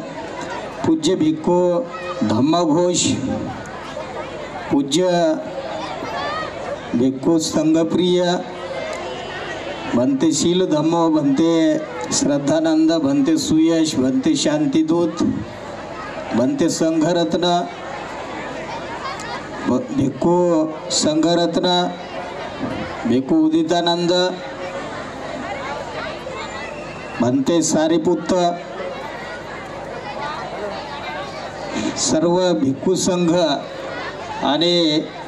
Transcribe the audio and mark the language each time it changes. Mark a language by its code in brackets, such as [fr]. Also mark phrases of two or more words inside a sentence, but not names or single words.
[mr] पूज्य भिक्खू धम्मघोष, पूज्य भिक्खू संघप्रिय, भंते शील धम्मो, भंते श्रद्धानंद, भंते सुयश, भंते शांतिदूत, भंते संघरत्न, भिक्खू संघरत्न, भिक्खू उदितानंद, भंते सारीपुत्र, सर्व भिक्खू संघ आणि